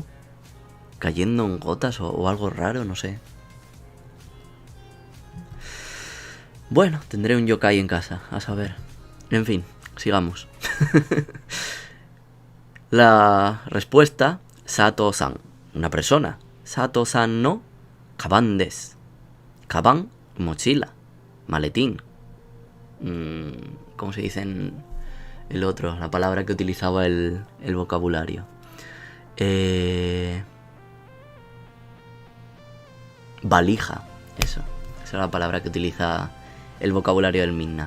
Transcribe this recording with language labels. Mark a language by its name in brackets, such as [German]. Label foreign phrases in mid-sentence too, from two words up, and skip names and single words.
[Spanish] Cayendo en gotas o algo raro, no sé. Bueno, tendré un yokai en casa, a saber. En fin, sigamos. La respuesta, Sato-san, una persona. [Japanese] 佐藤さんのかばんです。かばん, [Spanish] mochila, maletín. ¿Cómo se dice en el otro? La palabra que utilizaba el vocabulario. Valija, eso. Esa es la palabra que utiliza el vocabulario del Minna.